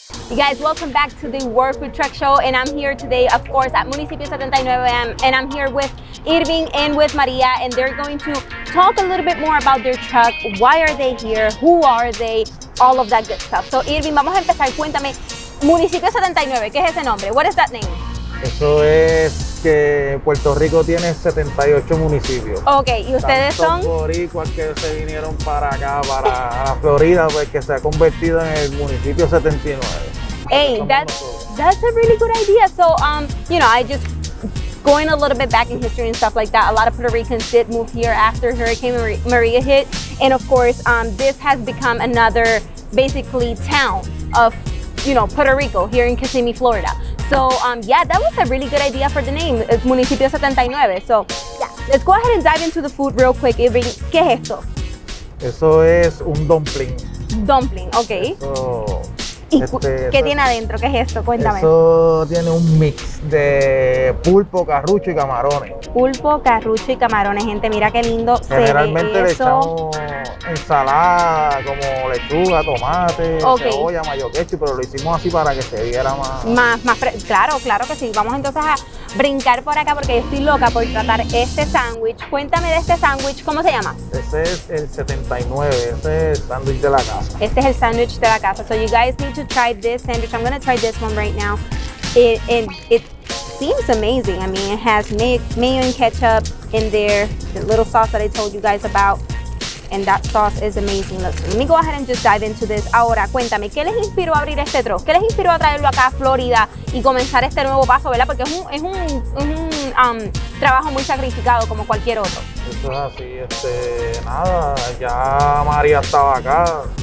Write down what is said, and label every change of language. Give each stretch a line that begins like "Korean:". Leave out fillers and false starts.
English: You guys, welcome back to the World Food Truck Show, and I'm here today, of course, at Municipio 79, and I'm here with Irving and with Maria, and they're going to talk a little bit more about their truck. Why are they here? Who are they? All of that good stuff.
Spanish: So, Irving, vamos a empezar. Cuéntame, Municipio 79, ¿qué es ese nombre?
English: What is that name?
Spanish: Eso es que Puerto Rico tiene 78 municipios. Ok, ¿y ustedes son? Boricuas que se vinieron para acá, para la Florida, pues que se ha convertido en el municipio 79.
English: Hey, that's a really good idea. So, you know, I just going a little bit back in history and stuff like that. A lot of Puerto Ricans did move here after Hurricane Maria hit, and of course, this has become another basically town of, you know, Puerto Rico here in Kissimmee, Florida. So yeah, that was a really good idea for the name, Municipio 79. So yeah, let's go ahead and dive into the food real quick.
Spanish: Irving, ¿qué es esto? Eso es un dumpling.
English: Dumpling, ok.
Spanish: Eso, ¿Y qué tiene adentro? ¿Qué es esto? Cuéntame. Eso tiene un mix de pulpo, carrucho y camarones. Pulpo, carrucho y camarones, gente, mira qué lindo Generalmente se ve le eso. echamos ensalada como lechuga, tomate, cebolla, mayo ketchup, pero lo hicimos así para que se viera más. Claro que sí. Vamos entonces a brincar por acá porque estoy loca por tratar este sándwich. Cuéntame de este sándwich, ¿cómo se llama? Ese es el 79, ese es el sándwich de la casa. Este es el sándwich de la casa.
English: So you guys need to try this sandwich. I'm gonna try this one right now. It seems amazing. I mean, it has mayo and ketchup in there, the little sauce that I told you guys about, and that sauce is amazing. Look, let me go ahead and just dive into this.
Spanish: Ahora, cuéntame, ¿qué les inspiró a abrir este truck? ¿Qué les inspiró a traerlo acá a Florida y comenzar este nuevo paso, verdad? Porque es un trabajo muy sacrificado como cualquier otro. Eso es así, nada, ya María estaba acá.